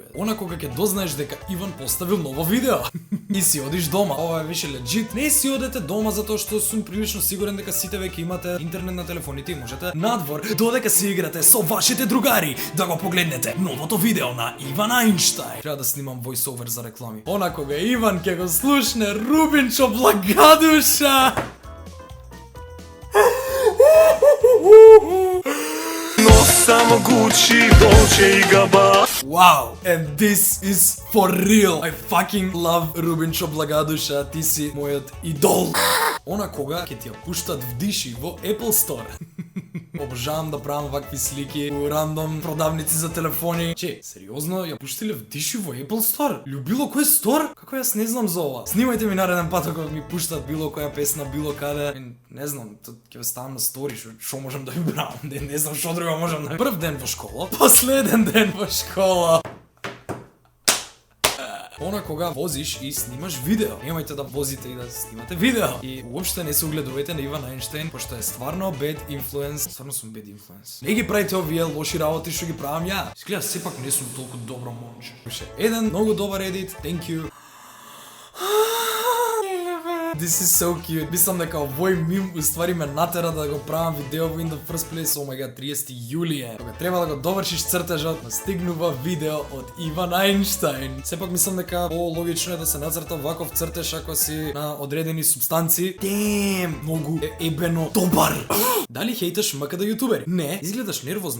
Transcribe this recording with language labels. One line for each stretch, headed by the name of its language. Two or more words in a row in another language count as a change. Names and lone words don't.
Macedonian: Она кога ќе дознаеш дека Иван поставил ново видео и си одиш дома. Ова е више легит. Не си одете дома затоа што сум прилично сигурен дека сите веќе имате интернет на телефоните и можете надвор додека си играте со вашите другари да го погледнете новото видео на Иван Ајнштајн. Треба да снимам voice-over за реклами. Она кога Иван ќе го слушне Рубинчо Благадуша. Само Gucci, Dolce и Gabbana.
English: Wow, and this is for real. I fucking love Рубинчо Благадуша,
Macedonian: ти си мојот идол. Она кога ќе ти ја пуштат вдиши во Apple Store. Обожавам да правам вакви слики у рандом продавници за телефони. Че, сериозно, ја пуштиле вдиши во Apple Store? Било кој стор? Како јас не знам за ова? Снимајте ми нареден пат ако ми пуштат било која песна, било каде. Не знам, ќе ве ставам на стори, што можам да ви правам. Не знам што друго можам да. Прв ден во школа, последен ден во школа. Она кога возиш и снимаш видео. Немајте да возите и да снимате видео. И уопште не се угледувајте на Иван Ајнштајн, пошто е стварно
English: bad influence.
Macedonian: Стварно сум
English: bad influence.
Macedonian: Не ги правите овие лоши работи што ги правам ја. Изгледа сепак не сум толку добро момче. Еден многу добар едит.
English: Thank you. This is so cute.
Macedonian: Мислам дека овој мим уствари ме натера да го правам видео во
English: in the first place. Oh my god, 30
Macedonian: јули е. Кога треба да го довршиш цртежот, настигнува видео од Иван Ајнштајн. Сепак мислам дека логично е да се нацрта ваков цртеж ако си на одредени субстанци. Многу е ебено добар. Дали хейташ МКД јутубери? Не, изгледаш нервозно.